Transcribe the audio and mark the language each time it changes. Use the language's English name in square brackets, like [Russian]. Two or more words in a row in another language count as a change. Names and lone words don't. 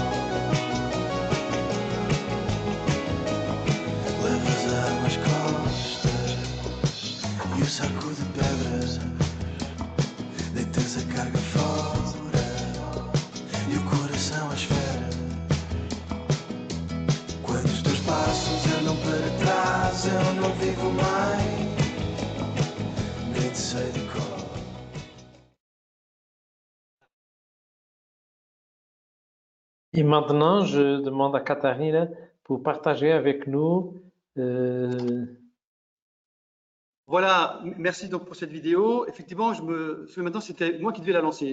[Portuguese] Levas as costas e o saco de pedras, deitas a carga fora e o coração à esfera. Quando os teus passos andam para trás, eu não vivo mais, nem te sei de cor. [French] Et maintenant, je demande à Katharina pour partager avec nous. Voilà, merci donc pour cette vidéo. Effectivement, je me souviens maintenant, c'était moi qui devais la lancer.